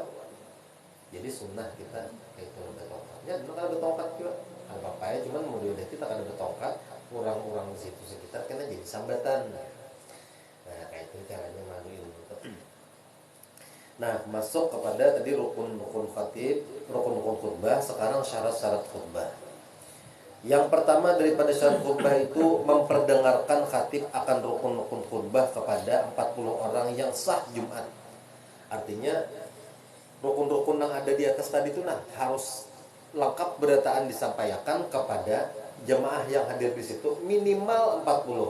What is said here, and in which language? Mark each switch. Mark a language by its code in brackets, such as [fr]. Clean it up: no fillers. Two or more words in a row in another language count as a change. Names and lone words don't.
[bjn] Jadi sunnah kita kayak itu bertongkat. Ya, kalau bertongkat juga. Ada apa ya, cuman model kita kada bertongkat. Orang-orang di situ sekitar kena jadi sambatan. Nah kayak itu caranya malu ilmu. Nah masuk kepada tadi rukun-rukun khatib, rukun-rukun khutbah. Sekarang syarat-syarat khutbah. Yang pertama daripada syarat khutbah itu memperdengarkan khatib akan rukun-rukun khutbah kepada 40 orang yang sah Jumat. Artinya rukun-rukun yang ada di atas tadi itu harus lengkap berataan disampaikan kepada jemaah yang hadir di situ minimal 40.